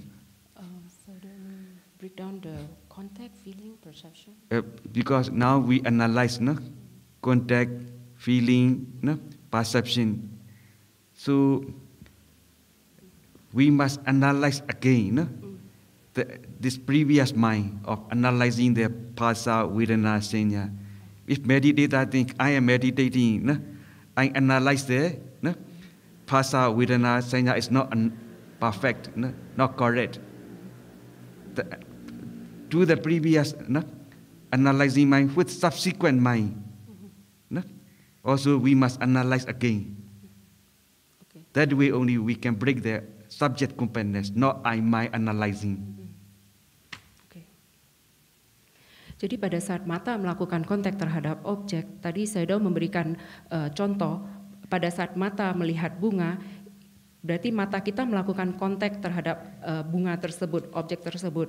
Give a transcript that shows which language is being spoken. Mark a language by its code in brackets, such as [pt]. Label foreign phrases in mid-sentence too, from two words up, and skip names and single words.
[en] So then break down the contact, feeling, perception. Because now we analyze contact, feeling, perception. So we must analyze again this previous mind of analyzing the [pi] phasa, vedana, sanya. [en] If meditator think I am meditating, I analyze the [pi] phasa, vedana, sanya [en] is not perfect, not correct. To the previous analyzing mind with subsequent mind. Also, we must analyze again. Okay. That way only we can break the subject compactness, not I mind analyzing. Okay. [id] Jadi pada saat mata melakukan kontak terhadap objek, tadi Sayadaw memberikan contoh, pada saat mata melihat bunga, berarti mata kita melakukan kontak terhadap bunga tersebut, objek tersebut.